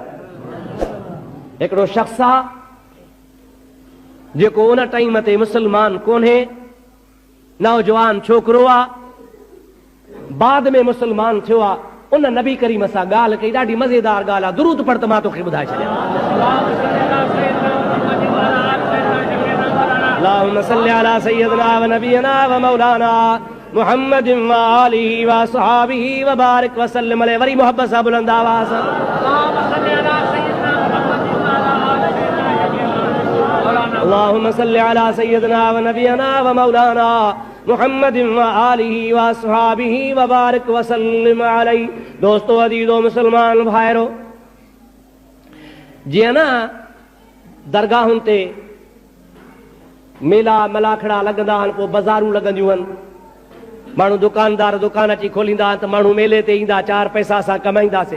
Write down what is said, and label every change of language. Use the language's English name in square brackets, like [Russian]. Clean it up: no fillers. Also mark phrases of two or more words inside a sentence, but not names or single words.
[Sindhi] हिकिड़ो शख्स आहे जेको उन टाइम ते मुसलमान कोन्हे, नौजवान छोकिरो आहे, बाद में मुसलमान थियो आहे। उन नबी करीम सां ॻाल्हि कई, ॾाढी मज़ेदार ॻाल्हि आहे। दुरूद पढ़ त मां तोखे ॿुधाए छॾियां। [Arabic] اللهم صل على سيدنا ونبينا ومولانا محمد وآله وأصحابه وبارك وسلم عليه. [Sindhi] वरी मोहब्बत सां बुलंद आवाज़ [Arabic] اللهم صل على سيدنا ونبينا ومولانا محمد وآله وأصحابه وبارك وسلم عليه. [Sindhi] दोस्तों, अजीजो, मुसलमान भाइरो, जीअं न दरगाहुनि ते मेला मलाखड़ा लगंदा आहिनि, पोइ बाज़ारूं लॻंदियूं आहिनि, माण्हू दुकानदार दुकान अची खोलींदा आहिनि त माण्हू मेले ते ईंदा, चार पैसा असां कमाईंदासीं।